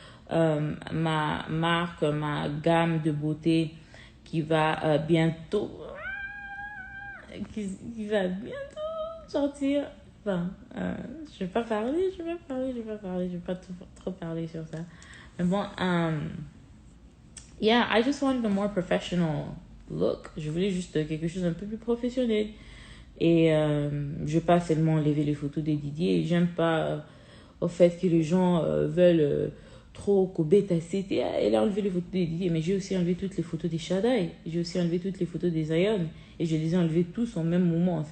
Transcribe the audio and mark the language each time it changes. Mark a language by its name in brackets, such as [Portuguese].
[French] ma marque, ma gamme de beauté qui va bientôt, qui va bientôt sortir. Enfin, je vais pas parler, je vais pas trop parler sur ça. Mais bon, [English] yeah, I just wanted a more professional look. [French] Je voulais juste quelque chose un peu plus professionnel. Et je vais pas seulement enlever les photos de Didier. J'aime pas au fait que les gens veulent trop Kobeta c'était elle a enlevé les photos de Didier, mais j'ai aussi enlevé toutes les photos des Shaddai, j'ai aussi enlevé toutes les photos des Zion, et je les ai enlevées tous en même moment.